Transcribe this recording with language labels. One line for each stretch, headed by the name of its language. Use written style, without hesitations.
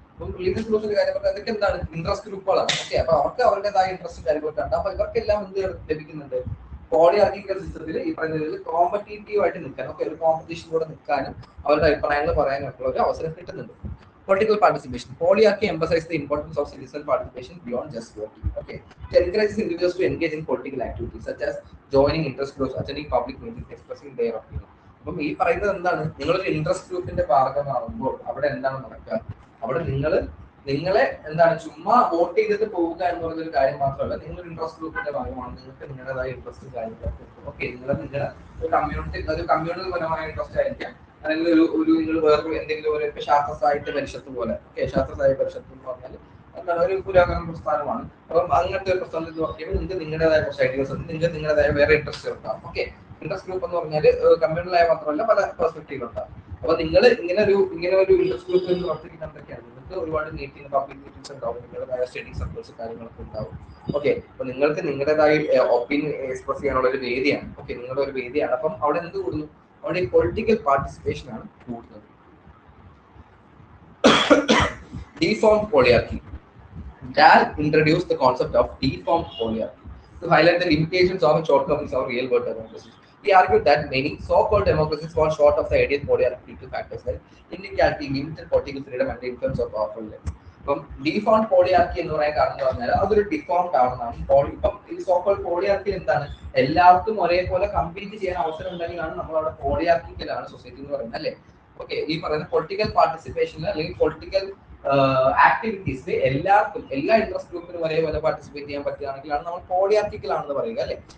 Malayalam: അപ്പം റിലീജിയസ് ഗ്രൂപ്പ്സിന്റെ കാര്യം പറഞ്ഞാൽ അതൊക്കെ എന്താണ്, ഇൻട്രസ്റ്റ് ഗ്രൂപ്പുകളാണ്. ഓക്കെ, അപ്പൊ അവർക്ക് അവരുടേതായ ഇൻട്രസ്റ്റ് കാര്യങ്ങളൊക്കെ ഉണ്ട്. അപ്പൊ ഇവർക്കെല്ലാം എന്ത് ലഭിക്കുന്നുണ്ട്? പോളിയാർക്കിക്കൽ സിസ്റ്റത്തിൽ ഈ പറയുന്ന രീതിയിൽ കോമ്പറ്റീറ്റീവ് ആയിട്ട് നിൽക്കാൻ, ഓക്കെ, ഒരു കോമ്പറ്റീഷനിലൂടെ നിൽക്കാനും അവരുടെ അഭിപ്രായങ്ങൾ പറയാനൊക്കെ ഒരു അവസരം കിട്ടുന്നുണ്ട്.
English: Political participation. Polyarchy emphasizes the importance of citizen participation beyond just voting. Okay, it encourages individuals to engage in political activities such as joining interest groups, attending public meetings, expressing their opinion.
Malayalam: അപ്പം ഈ പറയുന്നത് എന്താണ്, നിങ്ങളൊരു interest ഗ്രൂപ്പിന്റെ ഭാഗമാകുമ്പോൾ അവിടെ എന്താണ് നടക്കുക? അവിടെ നിങ്ങളെ എന്താണ് ചുമ്മാ വോട്ട് ചെയ്തിട്ട് പോവുക എന്ന് പറഞ്ഞൊരു കാര്യം മാത്രമല്ല, നിങ്ങൾ ഇൻട്രസ്റ്റ് ഗ്രൂപ്പിന്റെ ഭാഗമാണ്, നിങ്ങൾക്ക് നിങ്ങളുടേതായ ഇൻട്രസ്റ്റ് കാര്യങ്ങളൊക്കെ. ഓക്കെ, നിങ്ങളുടെ ഒരു കമ്മ്യൂണൽ പരമായ ഇൻട്രസ്റ്റ് ആയിരിക്കാം, അല്ലെങ്കിൽ നിങ്ങൾ വേറെ എന്തെങ്കിലും ഒരു ശാസ്ത്ര സാഹിത്യ പരിഷത്ത് പോലെ. ഓക്കെ, ശാസ്ത്ര സാഹിത്യ പരിഷത്ത് എന്ന് പറഞ്ഞാൽ എന്താണ് ഒരു പുരോഗമന പ്രസ്ഥാനമാണ്. അപ്പം അങ്ങനത്തെ ഒരു പ്രസ്ഥാനത്തിൽ വർക്ക് ചെയ്യുമ്പോൾ നിങ്ങൾക്ക് നിങ്ങളുടേതായ കുറച്ച് ഐഡിയാസ് ഉണ്ട്, നിങ്ങൾക്ക് നിങ്ങളുടേതായ വേറെ ഇൻട്രസ്റ്റ് ഉണ്ടാവും. ഓക്കെ, ഇൻട്രസ്റ്റ് ഗ്രൂപ്പ് എന്ന് പറഞ്ഞാൽ കമ്മ്യൂണലായ മാത്രമല്ല പല പെർസ്പെക്റ്റീവ് ഉണ്ടാവും. അപ്പൊ നിങ്ങൾ ഇങ്ങനെ ഒരു ഇൻട്രസ്റ്റ് ഗ്രൂപ്പിൽ നിന്ന് പ്രവർത്തിക്കുന്ന എന്തൊക്കെയാണ്, നിങ്ങൾക്ക് ഒരുപാട് മീറ്റിംഗ്, പബ്ലിക് മീറ്റിംഗ്സ് ഉണ്ടാവും, നിങ്ങളുടേതായ സ്റ്റഡി സർക്കിൾസ് കാര്യങ്ങളൊക്കെ ഉണ്ടാവും. ഓക്കെ, അപ്പൊ നിങ്ങൾക്ക് നിങ്ങളുടേതായ ഒപ്പീനിയൻ എക്സ്പ്രസ് ചെയ്യാനുള്ള ഒരു വേദിയാണ്. ഓക്കെ, നിങ്ങളുടെ ഒരു വേദിയാണ്. അപ്പം അവിടെ എന്ത് കൂടുന്നു? അവിടെ പൊളിറ്റിക്കൽ പാർട്ടിസിപ്പേഷൻ ആണ് കൂടുന്നത്.
English: Deformed polyarchy. Dahl introduced the concept of deformed polyarchy to highlight the limitations of and shortcomings of real-world democracies. He argued that many so-called democracies fall short of the ideal polyarchy due to factors like inequality, limited political freedom, and the influence of powerful elites.
Malayalam: അപ്പം deformed പോളിയാർക്കി എന്ന് പറയാൻ കാരണം എന്ന് പറഞ്ഞാൽ അതൊരു deformed ആണെന്നാണ്. ഇപ്പം ഈ സോക്കോൾഡ് പോളിയാർക്കി എന്താണ്, എല്ലാവർക്കും ഒരേപോലെ കമ്പീറ്റ് ചെയ്യാൻ അവസരം ഉണ്ടെങ്കിലാണ് നമ്മൾ അവിടെ പോളിയാർക്കിക്കലാണ് സൊസൈറ്റി എന്ന് പറയുന്നത്, അല്ലേ? ഓക്കെ, ഈ പറയുന്ന പൊളിറ്റിക്കൽ പാർട്ടിസിപ്പേഷനിൽ അല്ലെങ്കിൽ പൊളിറ്റിക്കൽ ആക്ടിവിറ്റീസിൽ എല്ലാവർക്കും, എല്ലാ ഇൻട്രസ്റ്റ് ഗ്രൂപ്പിനും ഒരേപോലെ പാർട്ടിസിപ്പേറ്റ് ചെയ്യാൻ പറ്റുകയാണെങ്കിലാണ് നമ്മൾ പോളിയാർക്കിക്കൽ ആണെന്ന് പറയുക, അല്ലെ?